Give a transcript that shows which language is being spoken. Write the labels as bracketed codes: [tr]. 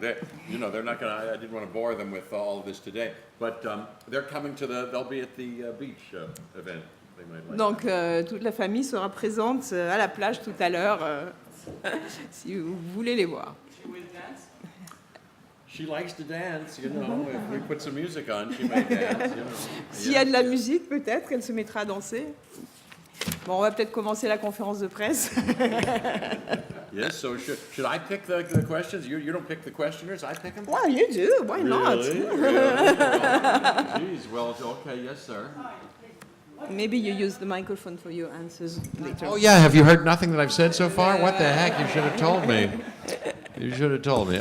[en] They're not going to. I didn't want to bore them with all of this today, but they're coming they'll be at the beach event. They might like. [fr] Donc, toute la famille sera présente à la plage tout à l'heure, si vous voulez les voir. [en] She likes to dance, you know. If we put some music on, she may dance. You know. [fr] S'il y a de la musique, peut-être qu'elle se mettra à danser. Bon, on va peut-être commencer la conférence de presse. [en] Yes, so should I pick the questions? You don't pick the questioners, I pick them? Well, you do. Why not? Really? Jeez, well, okay, yes, sir. Maybe you use the microphone for your answers later. Oh, yeah, have you heard nothing that I've said so far? What the heck? You should have told me. You should have told me.